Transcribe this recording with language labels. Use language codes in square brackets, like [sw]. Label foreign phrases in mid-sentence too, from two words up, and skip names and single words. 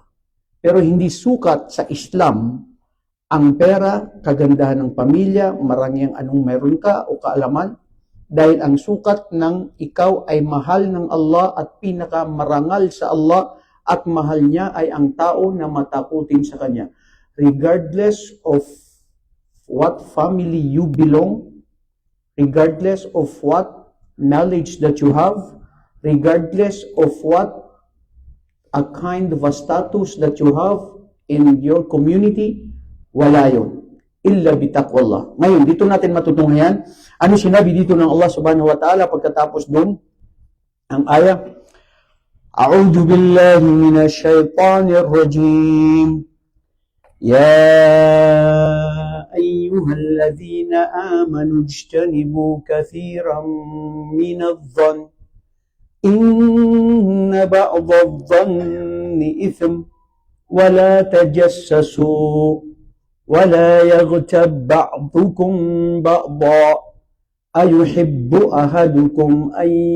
[tl] Pero hindi sukat sa Islam ang pera, kagandahan ng pamilya, marangyang anong meron ka o kaalaman, dahil ang sukat ng ikaw ay mahal ng Allah at pinakamarangal sa Allah at mahal niya ay ang tao na matakutin sa Kanya. [en] Regardless of what family you belong, regardless of what knowledge that you have, regardless of what a kind of a status that you have in your community, [tl] wala yun. [ar] إلا بتقوى الله. [tl] Ngayon, dito natin matutungayan ano sinabi dito ng [ar] الله سبحانه وتعالى [tl] pagkatapos doon ang aya. [ar] أعوذ بالله من الشيطان الرجيم. يا أيها الذين آمنوا اجتنبوا كثيرا من الظن إن بعض الظن إثم ولا تجسسوا ولا يغتب بعضكم بعضا أيحب أحدكم أن